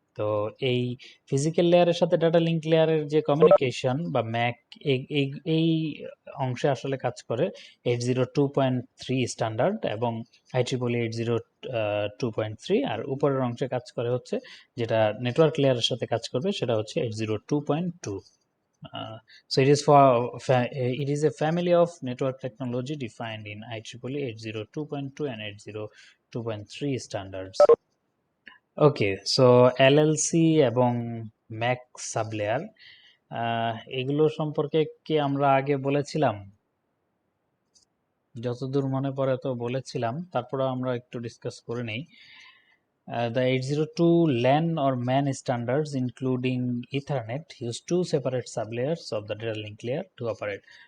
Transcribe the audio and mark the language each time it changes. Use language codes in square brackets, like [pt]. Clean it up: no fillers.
[bn] তো এই ফিজিক্যাল লেয়ারের সাথে ডাটা লিঙ্ক লেয়ারের যে কমিউনিকেশন বা ম্যাক, এই অংশে আসলে কাজ করে 802.3 স্ট্যান্ডার্ড এবং IEEE 802.3, আর উপরের অংশে কাজ করে হচ্ছে যেটা নেটওয়ার্ক লেয়ারের সাথে কাজ করবে সেটা হচ্ছে 802.2. [en] So it is a family of network technology defined in IEEE 802.2 and 802.3 standards. [bn] Okay, so LLC এবং ম্যাক সাবলেয়ার, এগুলো সম্পর্কে কি আমরা আগে বলেছিলাম? যতদূর মনে পড়ে তো বলেছিলাম, তারপরে আমরা একটু ডিসকাস করে নেই। [en] The 802 LAN or MAN standards, including Ethernet, use two separate sublayers of the data link layer to operate.